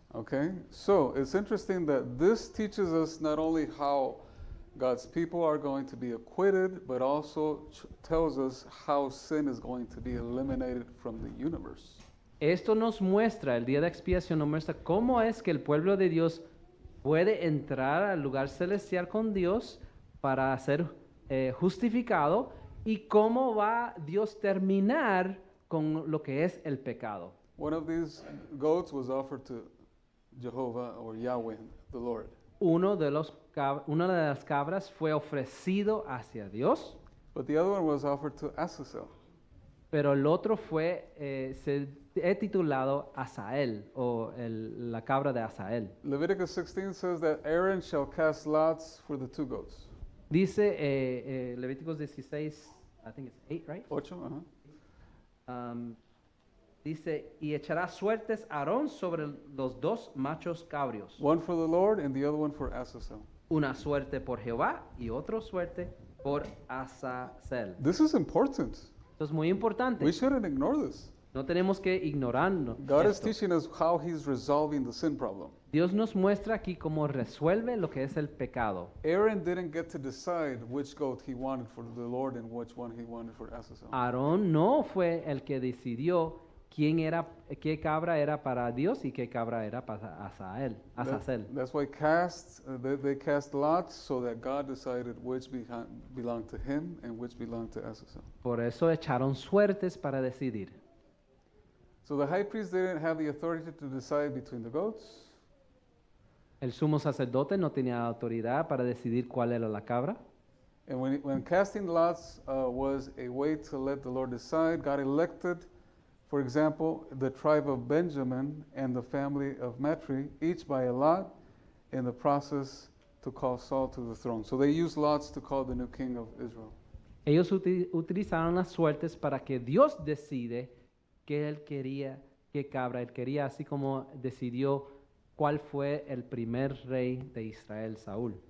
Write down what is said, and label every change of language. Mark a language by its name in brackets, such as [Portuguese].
[English] Okay, so it's interesting that this teaches us not only how God's people are going to be acquitted, but also tells us how sin is going to be eliminated from the universe. [Spanish] Esto nos muestra, el día de expiación nos muestra cómo es que el pueblo de Dios puede entrar al lugar celestial con Dios para ser justificado y cómo va Dios terminar con lo que es el pecado. [English] One of these goats was offered to Jehovah or Yahweh, the Lord. [Spanish] Una de las cabras fue ofrecido hacia Dios, [English] But the other one was offered to Azazel. [Spanish] pero el otro se titulado Asael, o la cabra de Asael. [English] Leviticus 16 says that Aaron shall cast lots for the two goats. [Spanish] Dice Levíticos 16, [English] I think it's 8, right? [Spanish] Ocho, uh-huh. Dice, y echará suertes Aarón sobre los dos machos cabrios. [English] One for the Lord and the other one for Azazel. [Spanish] Una suerte por Jehová y otra suerte por Azazel. [English] This is important. [Spanish] Esto es muy importante. [English] We shouldn't ignore this. [Spanish] No tenemos que ignorarlo. [English] God is [Spanish] esto. [English] teaching us how He's resolving the sin problem. [Spanish] Dios nos muestra aquí cómo resuelve lo que es el pecado. [English] Aaron didn't get to decide which goat he wanted for the Lord and which one he wanted for Azazel. [Spanish] Aarón no fue el que decidió qué cabra era para Dios y qué cabra era para Azazel. [English] That's why they cast lots so that God decided which belonged to him and which belonged to Azazel. [Spanish] Por eso echaron suertes para decidir. [English] So the high priest didn't have the authority to decide between the goats. [Spanish] El sumo sacerdote no tenía autoridad para decidir cuál era la cabra. [English] And when casting lots was a way to let the Lord decide, God elected, for example, the tribe of Benjamin and the family of Matri, each by a lot, in the process to call Saul to the throne. So they used lots to call the new king of Israel. [Spanish] Ellos utilizaron las suertes para que Dios decide qué él quería, qué cabra él quería, así como decidió cuál fue el primer rey de Israel, Saúl.